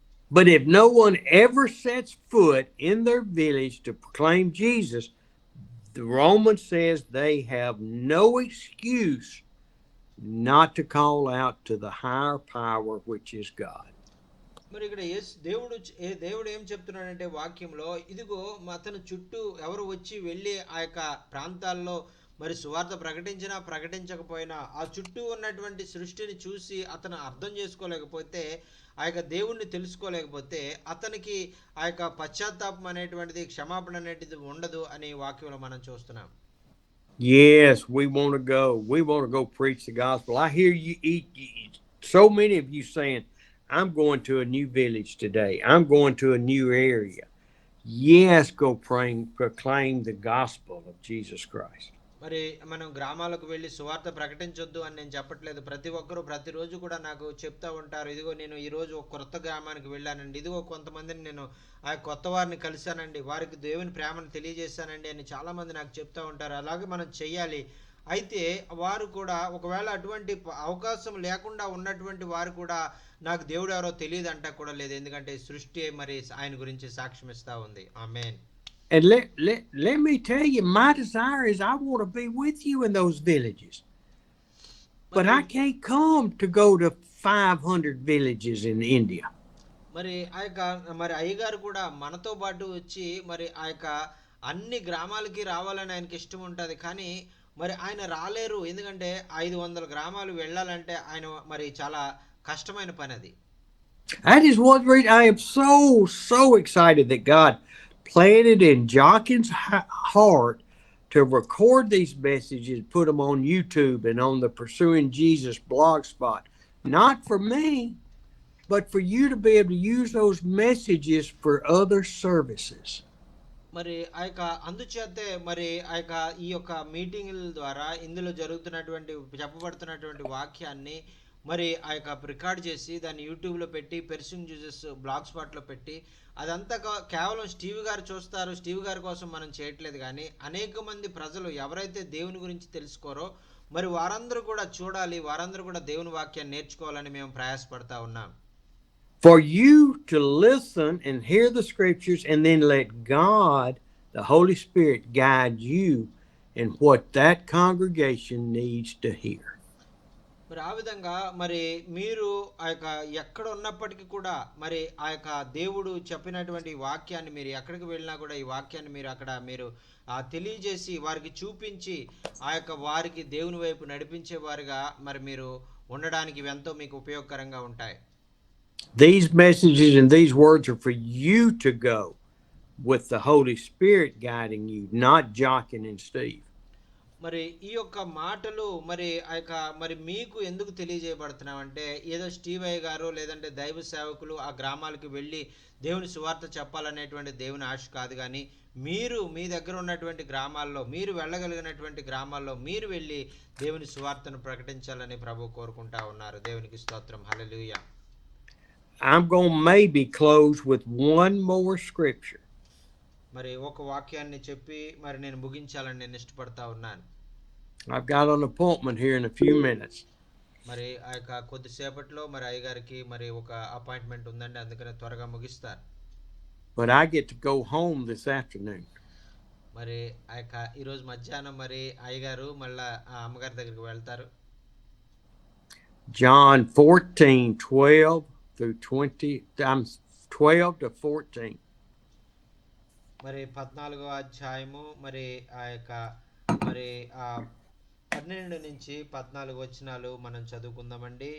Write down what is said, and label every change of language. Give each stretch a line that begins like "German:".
English: But if no one ever sets foot in their village to proclaim Jesus, the Romans says they have no excuse not to call out to the higher power, which is God.
Telugu: మరి ఇక్కడ దేవుడు ఏం చెప్తున్నాడంటే వాక్యంలో, ఇదిగో అతను చుట్టూ ఎవరు వచ్చి వెళ్ళి ఆ యొక్క ప్రాంతాల్లో మరి సువార్త ప్రకటించినా ప్రకటించకపోయినా ఆ చుట్టూ ఉన్నటువంటి సృష్టిని చూసి అతను అర్థం చేసుకోలేకపోతే, ఆ యొక్క దేవుణ్ణి తెలుసుకోలేకపోతే అతనికి ఆ యొక్క పశ్చాత్తాపం అనేటువంటిది, క్షమాపణ అనేటిది ఉండదు అని వాక్యంలో మనం చూస్తున్నాం.
English: Yes, we want to go. We want to go preach the gospel. I hear you so many of you saying, I'm going to a new village today. I'm going to a new area. Yes, go proclaim the gospel of Jesus Christ.
Telugu: మరి మనం గ్రామాలకు వెళ్ళి సువార్త ప్రకటించొద్దు అని నేను చెప్పట్లేదు. ప్రతి ఒక్కరూ ప్రతిరోజు కూడా నాకు చెప్తా ఉంటారు, ఇదిగో నేను ఈరోజు ఒక కొత్త గ్రామానికి వెళ్ళానండి, ఇదిగో కొంతమందిని నేను ఆ కొత్త వారిని కలిశానండి, వారికి దేవుని ప్రేమను తెలియజేశానండి అని చాలా మంది నాకు చెప్తా ఉంటారు. అలాగే మనం చెయ్యాలి. అయితే వారు కూడా ఒకవేళ అటువంటి అవకాశం లేకుండా ఉన్నటువంటి వారు కూడా నాకు దేవుడు ఎవరో తెలియదు అంటా కూడా లేదు. ఎందుకంటే సృష్టి మరి ఆయన గురించి సాక్ష్యం ఇస్తా ఉంది. ఆమేన్.
English: And let me tell you, my desire is I want to be with you in those villages. But I can't come to go to 500 villages in India.
Telugu: మరి అయ్యగారు కూడా మనతో పాటు వచ్చి మరి ఆ యొక్క అన్ని గ్రామాలకి రావాలని ఆయనకి ఇష్టం ఉంటుంది. కానీ మరి ఆయన రాలేరు. ఎందుకంటే 500 గ్రామాలు వెళ్ళాలంటే ఆయన మరి చాలా కష్టమైన పని అది.
English: That is what I am so excited that God planted in Jockin's heart to record these messages, put them on YouTube and on the Pursuing Jesus blog spot. Not for me, but for you to be able to use those messages for other services.
Telugu: మరి ఆ యొక్క అందుచేతే మరి ఆ యొక్క ఈ యొక్క మీటింగుల ద్వారా ఇందులో జరుగుతున్నటువంటి చెప్పబడుతున్నటువంటి వాక్యాన్ని మరి ఆ యొక్క రికార్డ్ చేసి దాన్ని యూట్యూబ్లో పెట్టి పెర్సింగ్ జ్యూసెస్ బ్లాగ్ స్పాట్లో పెట్టి అదంతా కేవలం స్టీవ్ గారు చూస్తారు, స్టీవ్ గారి కోసం మనం చేయట్లేదు. కానీ అనేక మంది ప్రజలు ఎవరైతే దేవుని గురించి తెలుసుకోరో మరి వారందరూ కూడా చూడాలి, వారందరూ కూడా దేవుని వాక్యాన్ని నేర్చుకోవాలని మేము ప్రయాసపడతా ఉన్నాం.
English: For you to listen and hear the scriptures and then let God, the Holy Spirit, guide you in what that congregation needs to hear.
Telugu: మరి ఆ విధంగా మరి మీరు ఆ యొక్క ఎక్కడ ఉన్నప్పటికీ కూడా మరి ఆ యొక్క దేవుడు చెప్పినటువంటి వాక్యాన్ని మీరు ఎక్కడికి వెళ్ళినా కూడా ఈ వాక్యాన్ని మీరు అక్కడ మీరు తెలియజేసి వారికి చూపించి ఆ యొక్క వారికి దేవుని వైపు నడిపించే వారిగా మరి మీరు ఉండడానికి ఇవి ఎంతో మీకు ఉపయోగకరంగా ఉంటాయి.
English: These messages and these words are for you to go with the Holy Spirit guiding you, not Jochen and Steve.
Telugu: మరి ఈ యొక్క మాటలు మరి ఆ యొక్క మరి మీకు ఎందుకు తెలియజేయబడుతున్నామంటే ఏదో స్టీవ్ అయ్య గారు లేదంటే దైవ సేవకులు ఆ గ్రామాలకు వెళ్ళి దేవుని సువార్త చెప్పాలనేటువంటి దేవుని ఆశ కాదు. కానీ మీరు మీ దగ్గర ఉన్నటువంటి గ్రామాల్లో మీరు వెళ్ళగలిగినటువంటి గ్రామాల్లో మీరు వెళ్ళి దేవుని సువార్తను ప్రకటించాలని ప్రభు కోరుకుంటా ఉన్నారు. దేవునికి స్తోత్రం. హల్లెలూయా.
English: I'm going to maybe close with one more scripture.
Telugu: మరి ఒక వాక్యాన్ని చెప్పి మరి నేను ముగించాలని నేను ఇష్టపడతా ఉన్నాను.
English: I've got an appointment here in a few minutes.
Telugu: మరి ఆ యొక్క కొద్దిసేపట్లో మరి అయ్యగారికి మరి ఒక అపాయింట్మెంట్ ఉందండి, అందుకనే త్వరగా ముగిస్తారు.
English: But I get to go home this afternoon.
Telugu: మరి ఆ యొక్క ఈరోజు మధ్యాహ్నం మరి అయ్యగారు మళ్ళా ఆ అమ్మగారి దగ్గరికి వెళ్తారు.
English: John 14:12 through 20, 12 to 14.
Telugu: మరి 14వ అధ్యాయము మరి ఆ యొక్క మరి 12 నుంచి 14 వచనాలు మనం చదువుకుందామండి.